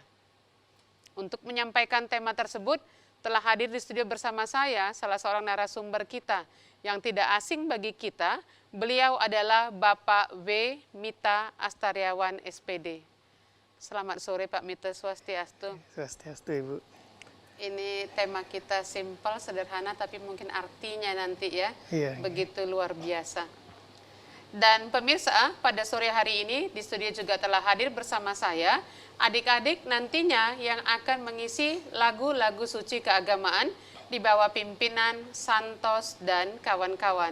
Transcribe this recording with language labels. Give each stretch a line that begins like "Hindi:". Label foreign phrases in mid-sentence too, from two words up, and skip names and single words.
Indonesian: Untuk menyampaikan tema tersebut, telah hadir di studio bersama saya salah seorang narasumber kita yang tidak asing bagi kita. Beliau adalah Bapak W. Mita Astaryawan, SPD. Selamat sore Pak Mita, Swastiastu. Swastiastu, Ibu. Ini tema kita simpel, sederhana, tapi mungkin artinya nanti ya, begitu luar biasa. Dan pemirsa, pada sore hari ini di studio juga telah hadir bersama saya adik-adik nantinya yang akan mengisi lagu-lagu suci keagamaan di bawah pimpinan Santos dan kawan-kawan.